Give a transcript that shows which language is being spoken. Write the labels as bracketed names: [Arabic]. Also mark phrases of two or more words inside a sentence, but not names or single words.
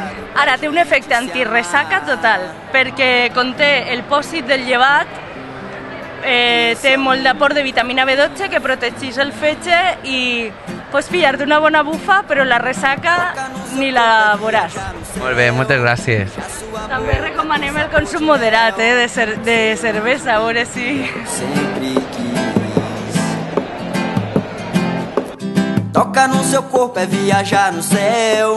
[Catalan] Ara, té un efecte antiressaca total, perquè conté el pòsit del llevat, té molt d'aport de vitamina B12 que protegeix el fetge i pots pillar-te una bona bufa, però la ressaca ni la veuràs. Molt bé, moltes gràcies. També recomanem el consum moderat de cervesa, a veure si... [Portuguese] Sempre quis. Toca no seu corpo é viajar no céu.